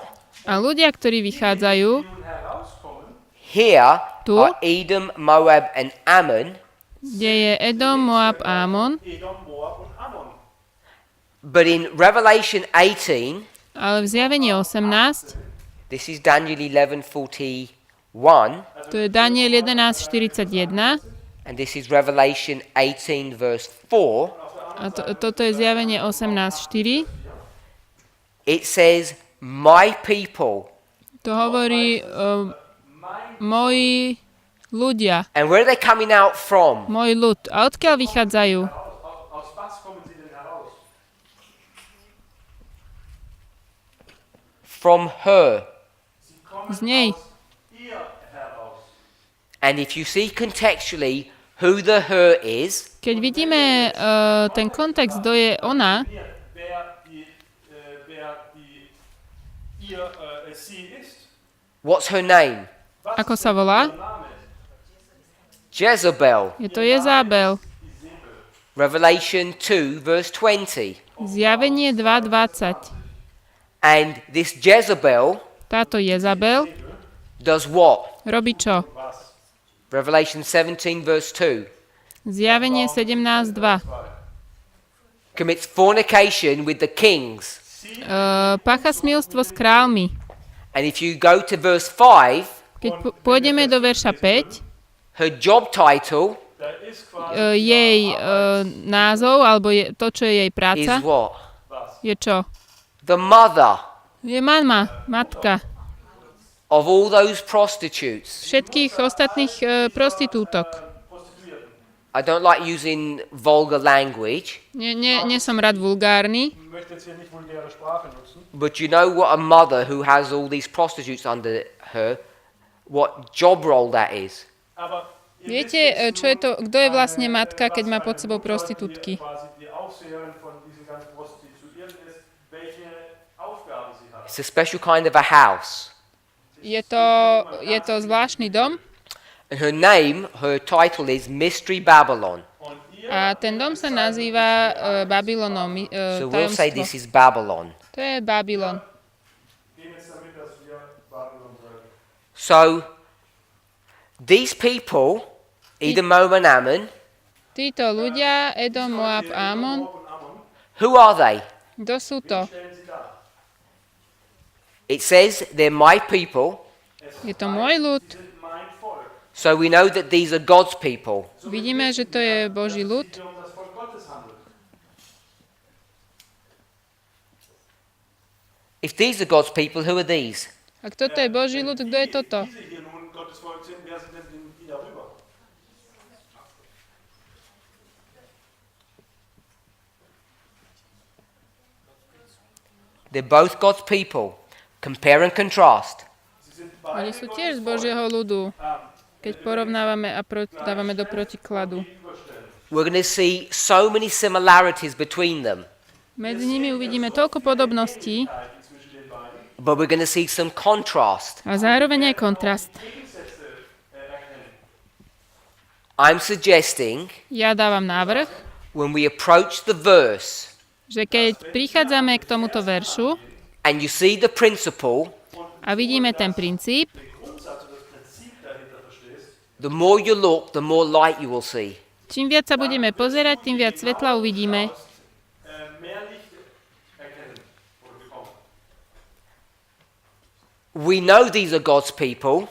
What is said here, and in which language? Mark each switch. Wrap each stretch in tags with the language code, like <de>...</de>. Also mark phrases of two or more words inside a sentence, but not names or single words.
<sk>A ľudia, ktorí vychádzajú,</sk> <de>Nun herauskommen,</de> <en>here</en> <sk>Tu.</sk> <en>are Edom, Moab, and Ammon.</en> <sk>kde je Edom, Moab a Amon,</sk> <de>Edom, Moab und Ammon.</de> <en>But in Revelation 18,</en> <sk>Ale v zjavení 18,</sk> <en>this is Daniel 11:41,</en> <sk>to je Daniel 11:41,</sk> <en>and this is Revelation 18 verse 4,</en> <sk>a toto je zjavenie 18:4.</sk> <en>it says, "My people."</en> <sk>To hovorí moji ľudia,</sk> <en>And where are they coming out from?</en> <sk>môj ľud. A odkiaľ vychádzajú?</sk> <de>Aus was kommen sie denn heraus?</de> <en>From her.</en> <de>Sie kommen</de> <sk>Z nej.</sk> <de>aus ihr heraus.</de> <en>And if you see contextually who the her is,</en> <sk>Keď vidíme ten kontext, kto je ona,</sk> <de>Sie ist,</de> <en>what's her name?</en> <sk>ako sa volá?</sk> <en>Jezebel.</en> <sk>Je to Jezabel.</sk> <en>Revelation 2 verse 20.</en> <sk>Zjavenie 2:20.</sk> <en>And this Jezebel</en> <sk>Táto Jezabel</sk> <en>does what?</en> <sk>robí čo?</sk> <en>Revelation 17 verse 2.</en> <sk>Zjavenie 17:2.</sk> <en>Commits fornication with the kings.</en> <sk>Pácha smilstvo s kráľmi.</sk> <en>And if you go to verse 5,</en> <sk>Keď pôjdeme do verša 5,</sk> <en>her job title</en> <sk>jej názov, alebo to, čo je jej</sk> <en>is</en> <sk>práca,</sk> <en>what?</en> <sk>je čo?</sk> <en>The mother</en> <sk>Je mama, matka</sk> <en>of all those prostitutes.</en> <sk>všetkých ostatných prostitútok.</sk> <en>I don't like using vulgar language,</en> <sk>Nie som rád vulgárny,</sk> <de>ich möchte jetzt hier nicht vulgäre Sprache nutzen,</de> <en>but you know what a mother who has all these prostitutes under her, what job role that is.</en> <de>aber ihr</de> <sk>viete, čo je to, kto je vlastne matka, keď má pod sebou prostitútky?</sk> <de>quasi die Aufseherin von diesen ganzen Prostituierten ist, welche Aufgabe sie hat.</de> <en>It's a special kind of a house.</en> <sk>Je to zvláštny dom</sk> <en>And her name, her title is Mystery Babylon.</en> <sk>a ten dom sa nazýva Babylonom,</sk> <en>So we'll say</en> <sk>tajomstvo.</sk> <en>this is Babylon.</en> <sk>To je Babylon.</sk> <de>Gehen jetzt damit, dass wir Babylon sagen.</de> <en>So these people, Edom, Moab, and Ammon,</en> <sk>Títo ľudia, Edom, Moab, Amon,</sk> <en>who are they?</en> <sk>kto sú to?</sk> <de>Stellen sie dar.</de> <en>It says they're my people.</en> <sk>Je to môj ľud.</sk> <de>Mein Volk.</de> <en>So we know that these are God's people.</en> <sk>Vidíme, že to je Boží ľud.</sk> <de>Hier um das Volk Gottes handelt.</de> <en>If these are God's people, who are these?</en> <sk>Ak toto je Boží ľud, kto je toto?</sk> <de>Diese hier nun Gottes Volk sind, wer sind denn die darüber?</de> <en>They're both God's people. Compare and contrast.</en> <de>Sie sind</de> <sk>Oni</sk> <de>beide</de> <sk>sú tiež z Božieho ľudu. Keď porovnávame a dávame do protikladu.</sk> <en>We're going to see so many similarities between them,</en> <sk>Medzi nimi uvidíme toľko podobností</sk> <en>but we're going to see some contrast.</en> <sk>a zároveň aj kontrast.</sk> <en>I'm suggesting</en> <sk>Ja dávam návrh,</sk> <en>when we approach the verse</en> <sk>že keď prichádzame k tomuto veršu</sk> <en>and you see the principle,</en> <sk>a vidíme ten princíp,</sk> <en>the more you look, the more light you will see.</en> <sk>čím viac sa budeme pozerať, tým viac svetla uvidíme.</sk> <de>mehr Licht erkennen oder bekommen.</de> <en>We know these are God's people</en>